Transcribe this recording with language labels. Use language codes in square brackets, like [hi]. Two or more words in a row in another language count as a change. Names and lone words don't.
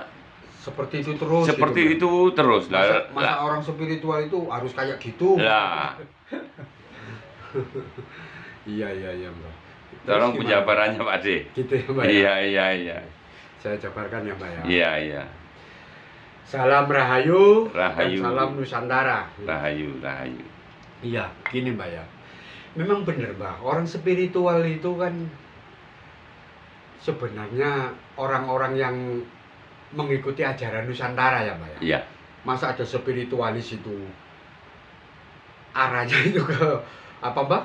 [id] seperti itu terus. Seperti gitu, itu terus. Masa orang spiritual itu harus kayak gitu? Lah. Iya Mbak. Tolong penjabarannya Pak D. Gitu ya Mbak. Iya. Saya jabarkan ya Mbak ya. Iya. Salam Rahayu. Rahayu. Dan salam Nusantara. Rahayu. Iya, gini Mbak ya. Memang benar Mbak, orang spiritual itu kan sebenarnya orang-orang yang mengikuti ajaran Nusantara ya Mbak ya. Iya. Masa ada spiritualis itu arahnya itu ke apa Mbak?